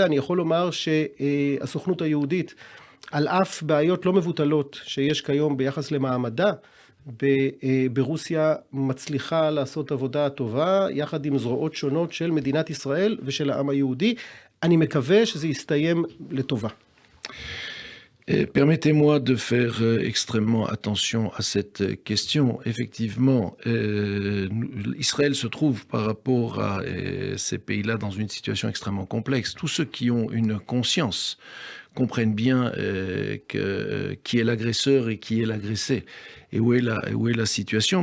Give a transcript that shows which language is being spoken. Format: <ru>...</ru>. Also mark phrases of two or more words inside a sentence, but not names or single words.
<he>אני יכול לומר שהסוכנות היהודית, על אף בעיות לא מבוטלות שיש כיום ביחס למעמדה, ברוסיה מצליחה לעשות עבודה טובה, יחד עם זרועות שונות של מדינת ישראל ושל העם היהודי. אני מקווה שזה יסתיים לטובה.</he> <fr>Permettez-moi de faire extrêmement attention à cette question. Effectivement, Israël se trouve par rapport à ces pays-là dans une situation extrêmement complexe. Tous ceux qui ont une conscience comprennent bien qui est l'agresseur et qui est l'agressé et où est la situation.</fr>